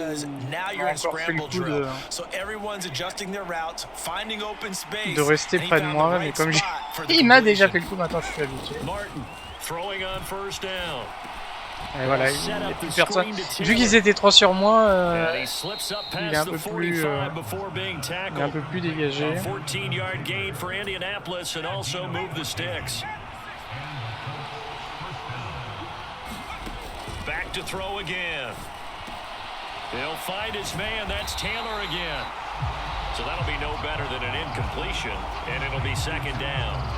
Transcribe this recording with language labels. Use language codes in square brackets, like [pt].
[en] because now you're in scramble drill. So everyone's adjusting their routes, finding open space. [fr] De rester près de moi, mais comme il m'a déjà fait le coup, maintenant je suis habitué. [en] Martin throwing on first down. [fr] Et voilà, il n'y a plus personne. Vu qu'ils étaient 3 sur moi, il est un peu plus dégagé. [en] 14-yard gain for Indianapolis and also move the sticks. Back to throw again. He'll find his man. That's Taylor again. So that'll be no better than an incompletion, and it'll be second down.